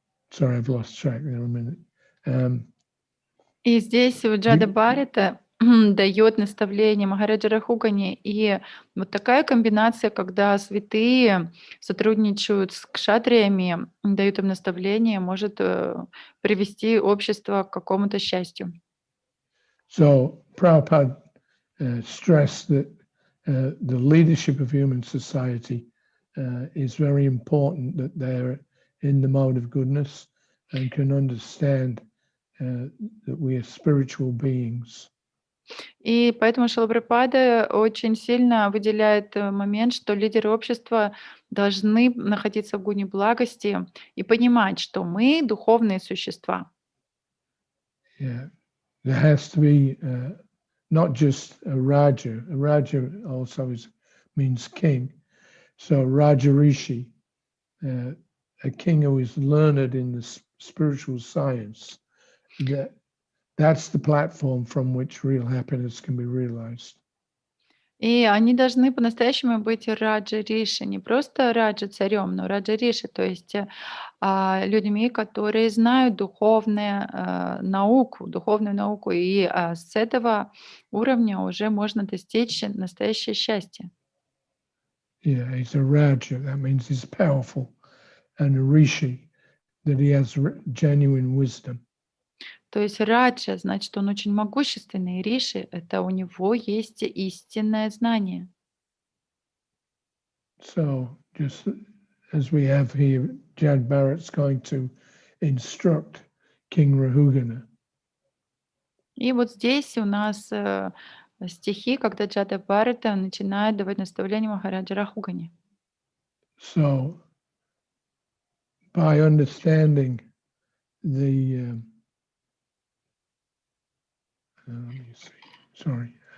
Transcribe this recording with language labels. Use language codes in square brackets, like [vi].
[en] Sorry, I've lost track there a minute. [ru] И здесь у Джада Баррета дает наставление Махараджа Рахугани. И вот такая комбинация, когда святые сотрудничают с кшатриями, дают им наставление, может привести общество к какому-то счастью. [en] So Prabhupada stressed that the leadership of human society is very important, that they're in the mode of goodness and can understand that we are spiritual beings. [ru] И поэтому Шрила Прабхупада очень сильно выделяет момент, что лидеры общества должны находиться в гуне благости и понимать, что мы духовные существа. [en] Yeah. There has to be not just a Raja. A Raja also means king. So Raja Rishi, a king who is learned in the spiritual science, that's the platform from which real happiness can be realized. [ru] И они должны по-настоящему быть раджа риши, не просто раджа царем, но раджа риши, то есть людьми, которые знают духовную науку, и с этого уровня уже можно достичь настоящее счастье. [en] Yeah, he's a Raja. That means he's powerful, and a Rishi, that he has genuine wisdom. [ru] То есть раджа, значит, он очень могущественный, и риши — это у него есть истинное знание. [en] So, just as we have here, Jad Barrett's going to instruct King Rahugana. [ru] И вот здесь у нас стихи, когда Джада Бхарата начинает давать наставления Махараджа Рахугане. [en] So, by understanding the, let me see, sorry.